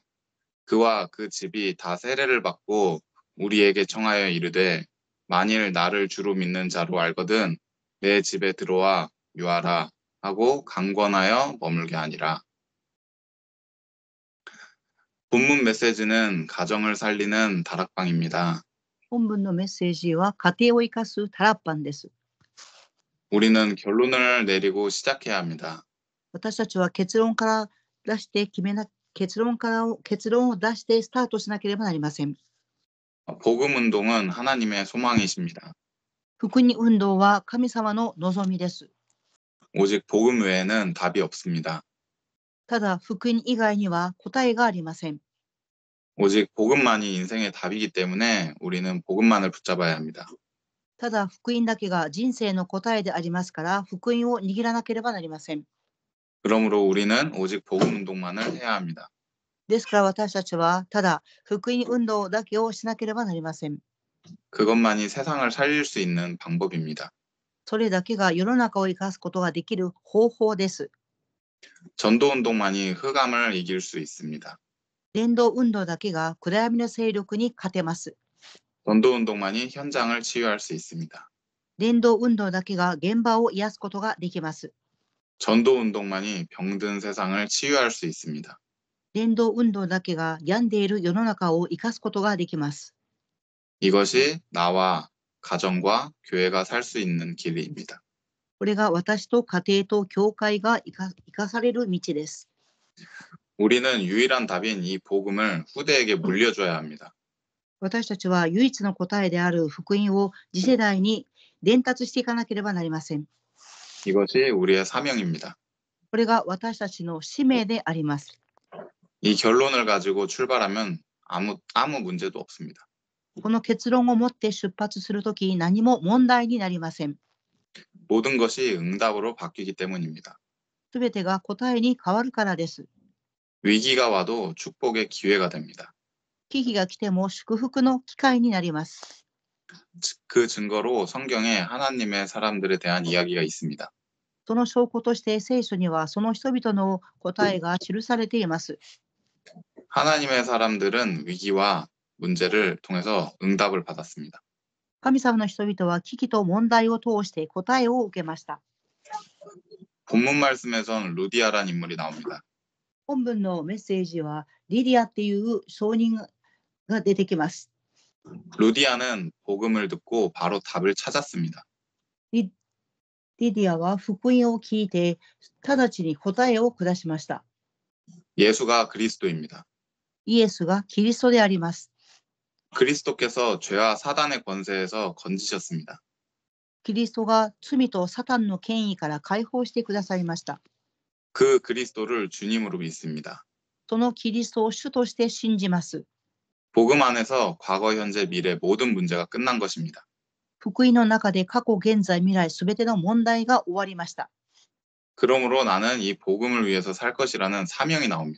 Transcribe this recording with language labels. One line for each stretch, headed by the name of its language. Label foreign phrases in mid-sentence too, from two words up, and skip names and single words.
Korean: 그와 그 집이 다 세례를 받고 우리에게 청하여 이르되 만일 나를 주로 믿는 자로 알거든 내 집에 들어와 유하라 하고 강권하여 머물게 하니라. 본문 메시지는 가정을 살리는 다락방입니다.
Japanese: 本文のメッセージは家庭を生かすタラッパンです。
Korean: 우리는 결론을 내리고 시작해야 합니다.
Japanese: 私たちは結論を出してスタートしなければなりません。
Korean: 복음 운동은 하나님의 소망이십니다.
Japanese: 福音運動は神様の望みです。
Korean: 오직 복음 외에는 답이 없습니다.
Japanese: ただ福音以外には答えがありません。
Korean: 오직 복음만이 인생의 답이기 때문에 우리는 복음만을 붙잡아야 합니다.
Japanese: ただ福音だけが人生の答えでありますから、福音を握らなければなりません。
Korean: 그러므로 우리는 오직 복음 운동만을 해야 합니다.
Japanese: ですから私たちはただ福音運動だけをしなければなりません。
Korean: 그것만이 세상을 살릴 수 있는 방법입니다.
Japanese: それだけが世の中を生かすことができる方法です。
Korean: 전도 운동만이 흑암을 이길 수 있습니다.
Japanese: 伝道運動だけが暗闇の勢力に勝てます。
Korean: 전도 운동만이 현장을 치유할 수 있습니다.
Japanese: 伝道運動だけが現場を癒すことができます。
Korean: 전도 운동만이 병든 세상을 치유할 수 있습니다.
Japanese: 伝道運動だけが病んでいる世の中を生かすことができます。
Korean: 이것이 나와 가정과 교회가 살 수 있는 길입니다.
Japanese: これが私と家庭と教会が生かされる道です。
Korean: 우리는 유일한 답인 이 복음을 후대에게 물려줘야 합니다.
Japanese: 私たちは唯一の答えである福音を次世代に伝達していかなければなりません。
Korean: 이것이 우리의 사명입니다.
Japanese: これが私たちの使命であります。
Korean: 이 결론을 가지고 출발하면 아무 문제도 없습니다.
Japanese: この結論を持って出発するとき、何も問題になりません。
Korean: 모든 것이 응답으로 바뀌기 때문입니다.
Japanese: すべてが答えに変わるからです。
Korean: 위기가 와도 축복의 기회가 됩니다.
Japanese: 危機が来ても祝福の機会になります。
Korean: 그 증거로 성경에 하나님의 사람들에 대한 이야기가 있습니다.
Japanese: その証拠として聖書にはその人々の答えが記されています。
Korean: 하나님의 사람들은 위기와 문제를 통해서 응답을 받았습니다.
Japanese: 神様の人々は危機と問題を通して答えを受けました。
Korean: 본문 말씀에선 루디아란 인물이 나옵니다.
Japanese: 本文のメッセージはリディアっていう証人が出てきます。
Korean: 루디아는 복음을 듣고 바로 답을 찾았습니다.
Japanese: リディアは福音を聞いて直ちに答えを下しました。
Korean: 예수가 그리스도입니다.
Japanese: イエスがキリストであります。
Korean: 그리스도께서 죄와 사단의 권세에서 건지셨습니다.
Japanese: キリストが罪とサタンの権威から解放してくださいました。
Korean: 그 그리스도를 주님으로 믿습니다.
Japanese: そのキリストを主として信じます。
Korean: 복음 안에서 과거, 현재, 미래 모든 문제가 끝난 것입니다.
Japanese: 福音の中で過去、現在、未来すべての問題が終わりました。
Korean: 그러므로 나는 이 복음을 위해서 살 것이라는 사명이 나옵니다.